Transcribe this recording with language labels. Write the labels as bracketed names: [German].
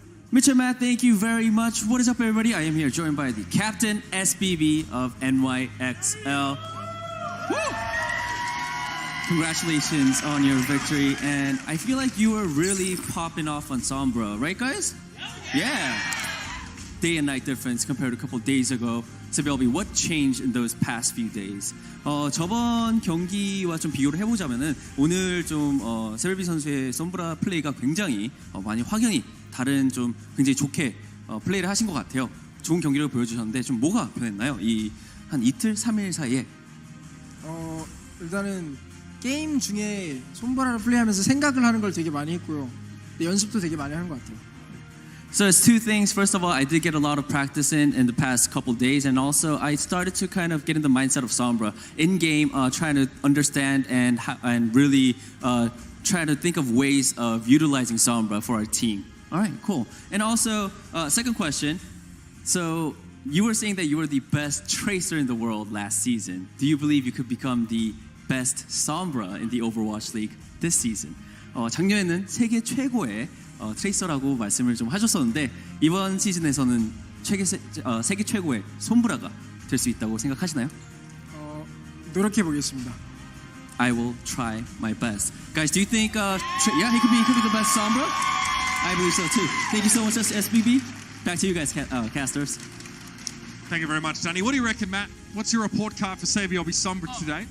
[English] Mitch and Matt, thank you very much. What is up, everybody? I am here joined by the captain, SBB of NYXL. Woo! Congratulations on your victory. And I feel like you were really popping off on Sombra, right, guys? Yeah. Day and night difference compared to a couple of days ago. Sabiobi, what changed in those past few days? [Korean] 저번 경기와 좀 비교를 해보자면은 오늘 좀 세벨비 선수의 썸브라 플레이가 굉장히 많이 확연히 다른 좀 굉장히 좋게 플레이를 하신 것 같아요. 좋은 경기를 보여주셨는데 좀 뭐가 변했나요? 이 한 이틀, 3일 사이에? 일단은 게임 중에 솜브라를 플레이하면서 생각을 하는 걸 되게 많이 했고요. 연습도 되게 많이 하는 것 같아요. [English] So it's two things. First of all, I did get a lot of practice in the past couple of days, and also I started to kind of get in the mindset of Sombra in game, trying to understand and really trying to think of ways of utilizing Sombra for our team. All right, cool. And also, second question. So you were saying that you were the best tracer in the world last season. Do you believe you could become the best Sombra in the Overwatch League this season? [Korean] 작년에는 세계 최고의 트레이서라고 말씀을 좀 하셨었는데 이번 시즌에서는 세계 최고의 솜브라가 될 수 있다고 생각하시나요? 노력해 보겠습니다. [English] I will try my best. Guys, do you think? Yeah, he could be the best Sombra. I believe so too. Thank you so much, SBB. Back to you guys, casters. Thank you very much, Danny. What do you reckon, Matt? What's your report card for Saviobi Sombra today?